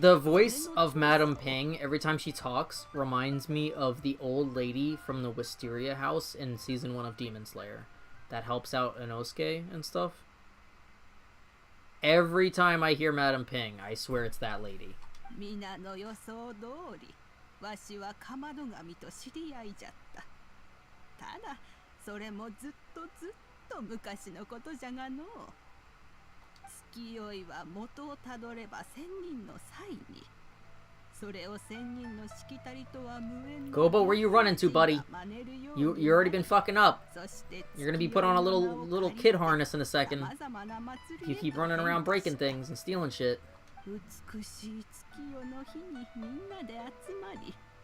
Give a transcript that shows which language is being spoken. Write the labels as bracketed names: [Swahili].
[English] The voice of Madame Ping, every time she talks, reminds me of the old lady from the Wisteria house in season 1 of Demon Slayer that helps out Inosuke and stuff. Every time I hear Madame Ping, I swear it's that lady. [Japanese] 皆の予想通り、わしはかまど神と知り合いじゃった。ただ、それもずっと昔のことじゃがの。月酔いは元をたどれば仙人の際に。それを仙人のしきたりとは無縁の。 [English] Gobo, where you running to, buddy? You already been fucking up. You're gonna be put on a little kid harness in a second. You keep running around breaking things and stealing shit. [Japanese] 美しい月夜の日にみんなで集まり。